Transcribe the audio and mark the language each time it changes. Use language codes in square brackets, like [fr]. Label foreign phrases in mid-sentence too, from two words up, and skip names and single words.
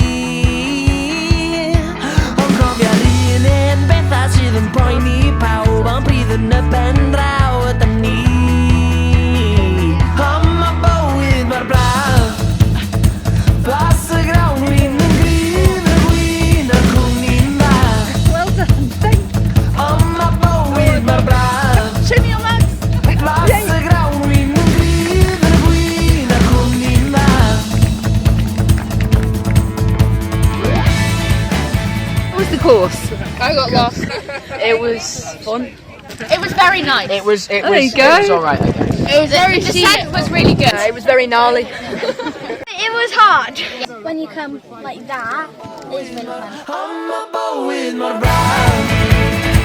[cy] Ond cofio'r un bethau sydd yn poeni pawb ond bydd yn y ben draw ydyn ni. Am y bywyd mor braf, blas y grawn wyn yn gryf y gwyn y cwmni'n fach. [en] Well done, thank you. [cy] Am y bywyd mor braf, [en] Show me your legs. [cy] blas y grawn wyn yn gryf y gwyn y cwmni'n fach. [en] What was the course? I got lost. It was fun. It was very nice. There you go. It was alright, I guess. It was very the descent was really good. It was very gnarly. It was hard. When you come like that, it's really fun. [cy] Am y bywyd mor braf,